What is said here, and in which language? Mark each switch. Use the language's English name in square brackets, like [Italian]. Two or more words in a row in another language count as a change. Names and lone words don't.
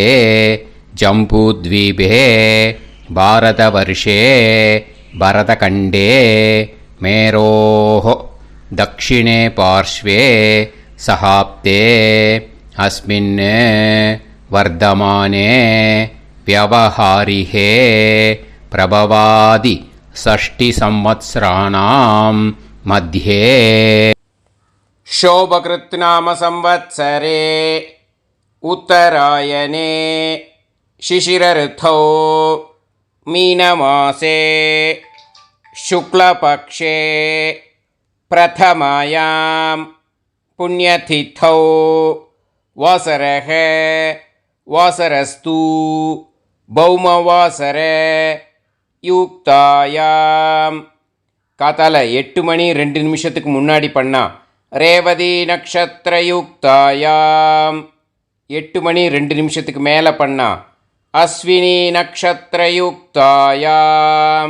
[Sanskrit] जम्बूद्वीपे भारतवर्षे भरतखण्डे मेरोः दक्षिणे पार्श्वे शकाब्दे अस्मिन् वर्तमाने व्यवहारिहे प्रभवादि षष्टि संवत्सराणां मध्ये शोभकृत्नाम संवत्सरे उत्तरायणे शिशिरऋतौ मीनमासे शुक्लपक्षे प्रथमायां पुण्यतिथौ वासरः वासरस्तु भौमवासर युक्तायाम्. [Tamil] காத்தால 8 மணி 2 நிமிஷத்துக்கு முன்னாடி பண்ணா ரேவதி [Sanskrit] नक्षत्र युक्तायाम्. [Tamil] 8 மணி 2 நிமிஷத்துக்கு மேலே பண்ணா அஸ்வினி [Sanskrit] नक्षत्र युक्तायाम्.